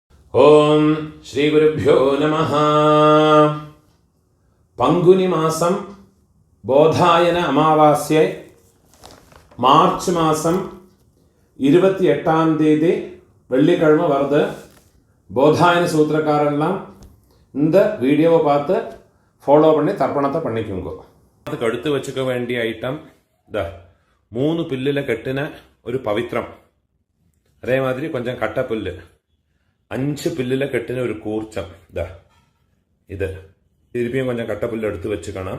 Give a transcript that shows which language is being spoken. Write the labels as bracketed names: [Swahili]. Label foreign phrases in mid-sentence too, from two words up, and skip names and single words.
[Tamil] ഓം ശ്രീ ഗുരുഭ്യോ നമഃ. பங்குனி மாசம் போதாயன அமாவாசை மார்ச் மாசம் 28ஆம் தேதி வெள்ளிக்கிழமை வருது. போதாயன சூத்திரக்காரெல்லாம் இந்த வீடியோவை பார்த்து ஃபாலோ பண்ணி தர்ப்பணத்தை பண்ணிக்கோங்க. அதுக்கு அடுத்து வச்சுக்க வேண்டிய ஐட்டம் இந்த 3 பில்லில் கட்டின ஒரு பவித்ரம், அதே மாதிரி கொஞ்சம் கட்டப்புல்லு, 5 பில்லில் கட்டின ஒரு கூர்ச்சம், இது திருப்பியும் கொஞ்சம் கட்டப்புல்லு எடுத்து வச்சுக்கணும்.